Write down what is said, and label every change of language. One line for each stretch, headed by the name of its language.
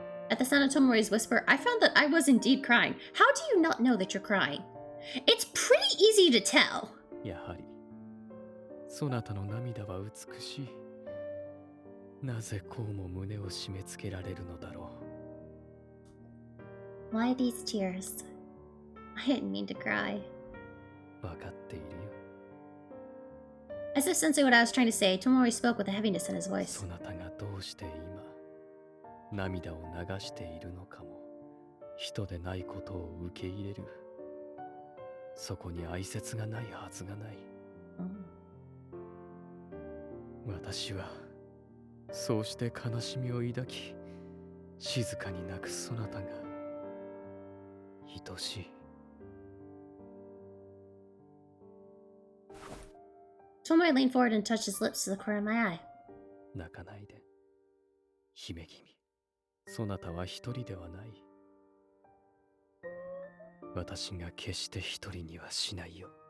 English: At the sound of Tomomori's whisper, I found that I was indeed crying. How do you not know that you're crying? It's pretty easy to tell.
Japanese: やはりそなたの涙は美しい。なぜこうも胸を締め付けられるのだろう。
English: Why these tears? I didn't mean to cry.
Japanese: わかっているよ。
English: As if sensing what I was trying to say, Tomori spoke with a heaviness in his voice.
Japanese: そなたがどうして今涙を流しているのかも人でないことを受け入れる。そこに哀切がないはずがない。私はそうして悲しみを抱き静かに泣くそなたが愛しい。
English: Tomori leaned forward and touched his lips to the corner of my eye.
Japanese: 泣かないで姫君。そなたは一人ではない。私が決して一人にはしないよ。